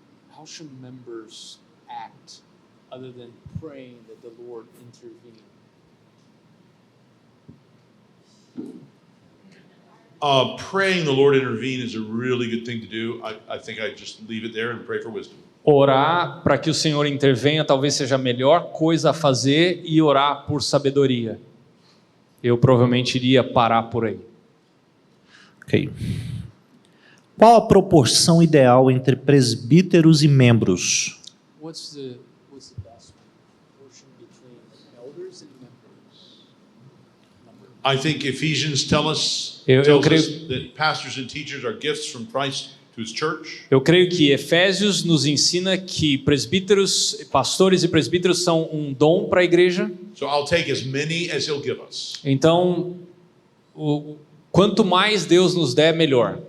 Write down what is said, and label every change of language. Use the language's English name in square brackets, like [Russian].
[English] How should members act other than praying that the Lord intervene? Praying the Lord intervene is a really good thing to do. I think I just leave it there and pray for wisdom. [Portuguese] Orar para que o Senhor intervenha talvez seja a melhor coisa a fazer e orar por sabedoria. Eu provavelmente iria parar por aí. Ok. Qual a proporção ideal entre presbíteros e membros? [English] What's the best proportion between elders and members? I think Ephesians tells us that pastors and teachers are gifts from Christ to his church. [Portuguese] Eu creio que Efésios nos ensina que presbíteros, pastores e presbíteros são um dom para a igreja. [English] So I'll take as many as he'll give us. [Portuguese] Então, quanto mais Deus nos der, melhor.